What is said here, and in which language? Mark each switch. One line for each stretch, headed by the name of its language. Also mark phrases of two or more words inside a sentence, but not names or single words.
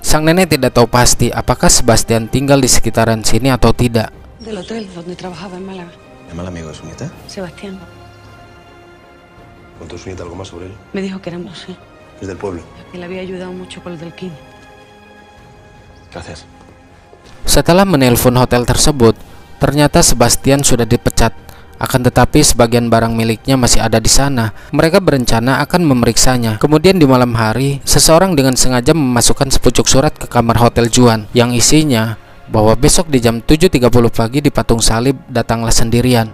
Indonesian: Sang nenek tidak tahu pasti apakah Sebastian tinggal di sekitaran sini atau tidak.
Spanish: Del hotel donde trabajaba en Málaga. ¿El mal amigo de su nieta? Sebastián. ¿Contó su nieta algo más sobre él? Me dijo que era un sí. Es del pueblo. Que le había ayudado mucho con lo del Kini. Gracias.
Indonesian: Setelah menelpon hotel tersebut, ternyata Sebastian sudah dipecat. Akan tetapi sebagian barang miliknya masih ada di sana. Mereka berencana akan memeriksanya. Kemudian di malam hari, seseorang dengan sengaja memasukkan sepucuk surat ke kamar hotel Juan yang isinya bahwa besok di jam 7.30 pagi di Patung Salib datanglah sendirian.